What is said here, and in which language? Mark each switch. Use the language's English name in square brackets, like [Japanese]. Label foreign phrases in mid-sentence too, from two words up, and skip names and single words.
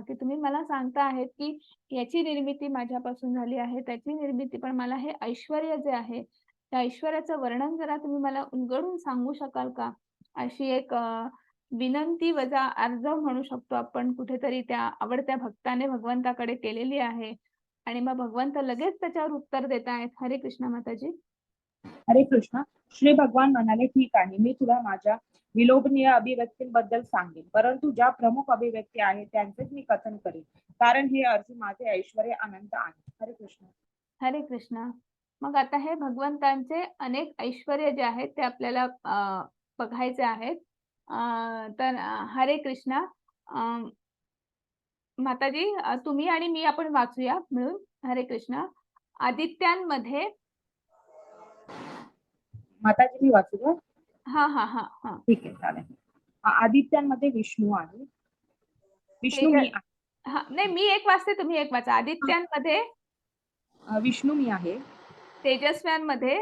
[Marathi] की तुम्ही मला सांगता आहेत की याची निर्मिती माझ्यापासून झाली आहे, त्याची निर्मिती, पण मला हे ऐश्वर्य जे आहे त्या ऐश्वर्याचं वर्णन जरा तुम्ही मला उलगडून सांगू शकाल का? अशी एक विनंती वजा अर्ज म्हणू शकतो आपण कुठेतरी त्या आवडत्या भक्ताने भगवंताकडे केलेली आहे. आणि मग भगवंत लगेच त्याच्यावर उत्तर देत आहेत. हरे कृष्ण माताजी. हरे कृष्ण. श्री भगवान म्हणाले, ठीक आहे, मी तुला माझ्या विलोभनीय अभिव्यक्तींबद्दल सांगेन, परंतु ज्या प्रमुख अभिव्यक्ती आहेत त्यांचेच मी कथन करेन, कारण हे अर्जुन माझे ऐश्वर्य अनंत आहे. हरे कृष्ण. हरे कृष्ण. मग आता हे भगवंतांचे अनेक ऐश्वर्य जे आहेत ते आपल्याला बघायचे आहेत. तर हरे कृष्णा. माताजी तुम्ही आणि मी आपण वाचूया मिळून. हरे कृष्णा. आदित्यांमध्ये माताजी मी वाचू का? हा हा हा हा ठीक आहे, चालेल. आदित्यांमध्ये विष्णू आहे. विष्णू मी आहे. हा नाही, मी एक वाचते, तुम्ही एक वाचा. आदित्यांमध्ये विष्णू मी आहे. तेजस्व्यांमध्ये